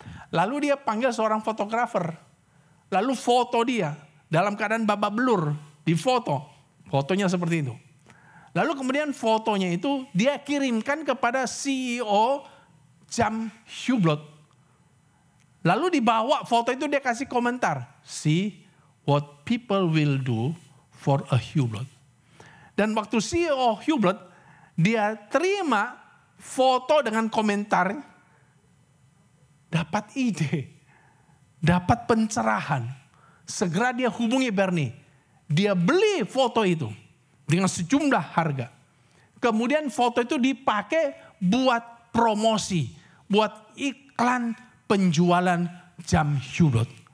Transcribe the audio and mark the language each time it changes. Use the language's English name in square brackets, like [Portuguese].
[Indonesian] Lalu dia panggil seorang fotografer. Lalu foto dia dalam keadaan babak belur. Di foto. Fotonya seperti itu. Lalu kemudian fotonya itu dia kirimkan kepada CEO jam Hublot. Lalu dibawa foto itu dia kasih komentar. [English] See what people will do for a Hublot. [Indonesian] Dan waktu CEO Hublot dia terima foto dengan komentar, dapat ide, dapat pencerahan. Segera dia hubungi Bernie. Dia beli foto itu. dengan sejumlah harga. Kemudian foto itu dipakai buat promosi, buat iklan penjualan jam Hublot.